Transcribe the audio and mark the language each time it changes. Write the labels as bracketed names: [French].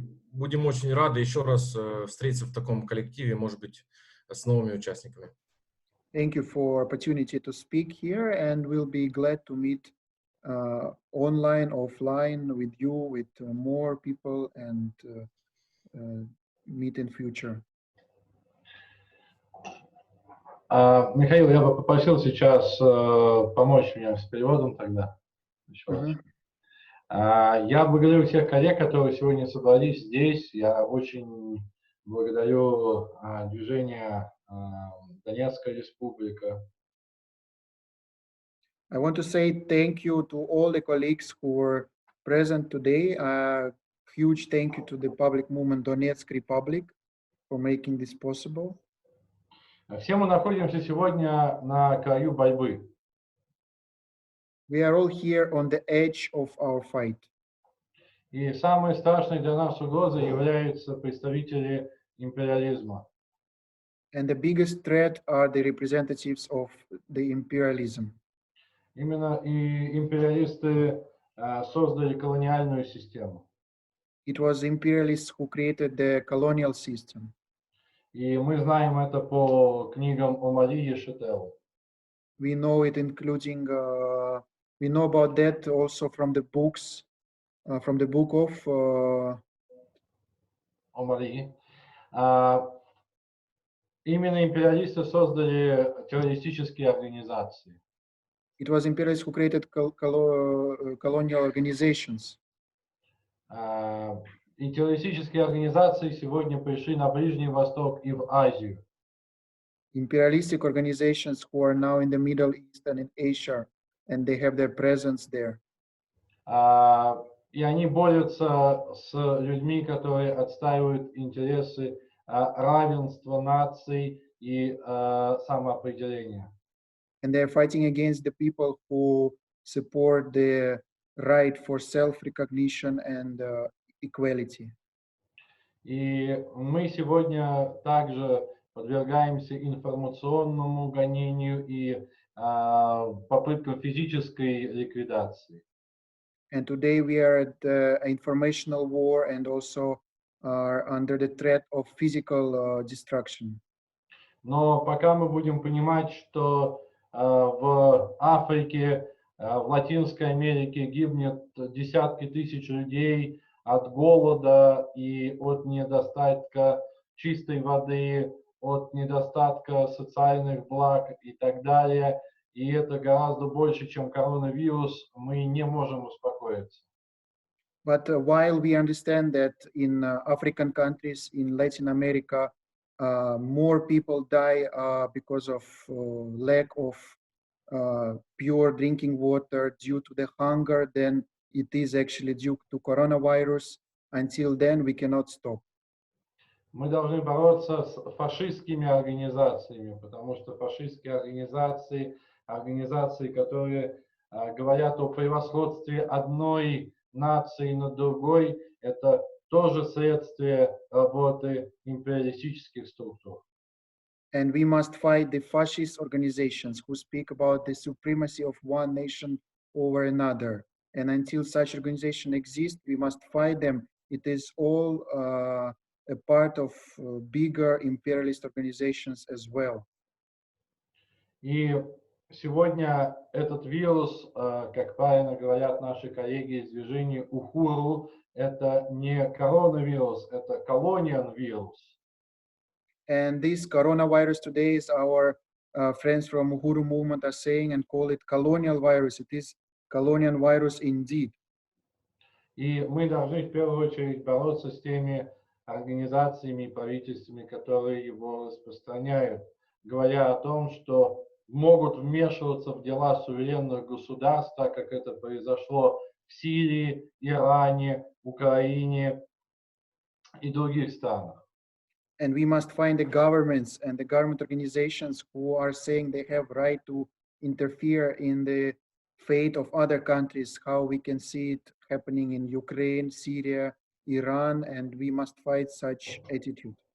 [Russian] Будем очень рады еще раз встретиться в таком коллективе, может быть, с новыми участниками. [English] Thank you for opportunity to speak here, and we'll be glad to meet online, offline with you, with more people, and meet in future. [Russian] Михаил, я бы попросил сейчас помочь мне с переводом тогда. Еще раз. Я благодарю всех коллег, которые сегодня собрались здесь. Я очень благодарю движение Донецкая Республика. [English] I want to say thank you to all the colleagues who were present today. Huge thank you to the public movement Donetsk Republic for making this possible. [Russian] Все мы находимся сегодня на краю борьбы. [English] We are all here on the edge of our fight. [Russian] И самой страшной для нас угрозой являются представители империализма. [English] And the biggest threat are the representatives of the imperialism. [Russian] Именно и империалисты создали колониальную систему. [English] It was imperialists who created the colonial system. [Russian] И мы знаем это по книгам о Марии Шетел. [English] We know it, including we know about that also from the books, from the book of [Russian] о Марии. Именно империалисты создали террористические организации. [English] It was imperialists who created colonial organizations. [Russian] И террористические организации сегодня пришли на Ближний Восток и в Азию. [English] Imperialistic organizations who are now in the Middle East and in Asia, and they have their presence there. [Russian] И они борются с людьми, которые отстаивают интересы равенства наций и самоопределения. [English] And they're fighting against the people who support the right for self-recognition and equality. [Russian] И мы сегодня также подвергаемся информационному гонению и попыткам физической ликвидации. [English] And today we are at the informational war and also are under the threat of physical destruction. [Russian] Но пока мы будем понимать, что в Африке, в Латинской Америке гибнет десятки тысяч людей от голода и от недостатка чистой воды, от недостатка социальных благ и так далее, и это гораздо больше, чем коронавирус, мы не можем успокоиться. [English] But while we understand that in African countries, in Latin America, more people die because of lack of pure drinking water due to the hunger than it is actually due to coronavirus. Until then, we cannot stop. [Russian] Мы должны бороться с фашистскими организациями, потому что фашистские организации, которые говорят о превосходстве одной нации над другой, это тоже следствие работы империалистических структур. [English] And we must fight the fascist organizations who speak about the supremacy of one nation over another. And until such organization exists, we must fight them. It is all a part of bigger imperialist organizations as well. [Russian] И сегодня этот вирус, как правильно говорят наши коллеги из движения Ухуру, это не коронавирус, это [English] colonial virus. And this coronavirus today is our friends from Uhuru movement are saying and call it colonial virus. It is colonial virus indeed. [Russian] И мы должны в первую очередь бороться с теми организациями и правительствами, которые его распространяют, говоря о том, что могут вмешиваться в дела суверенных государств, так как это произошло в Сирии, Иране, Украине и других странах. [English] And we must find the governments and the government organizations who are saying they have right to interfere in the fate of other countries, how we can see it happening in Ukraine, Syria, Iran, and we must fight such attitude.